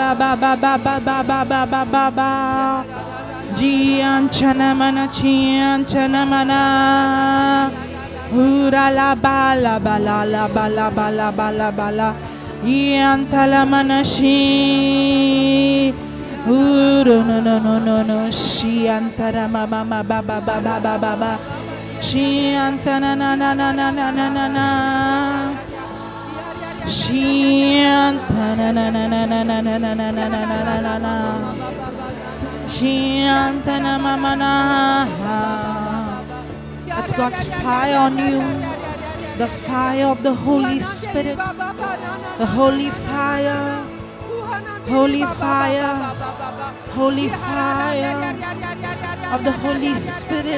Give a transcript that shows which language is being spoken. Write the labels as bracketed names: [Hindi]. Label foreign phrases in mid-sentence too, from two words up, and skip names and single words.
[English] ba ba ba ba ba ba ba ba ba. Jian chana mana chian chana mana. Ura la ba la ba la la ba la ba la ba la ba la. Ian tala mana shi. Uru no no no no no. Shi antara ma ma ma ba ba ba ba ba ba ba. Shi antana na na na na na na na na. Shi antana na na na na na na na na na na na na na. Shi antana ma ma na. That's God's fire on you. The fire of the Holy Spirit. The holy fire. Holy fire. Holy fire of the Holy Spirit.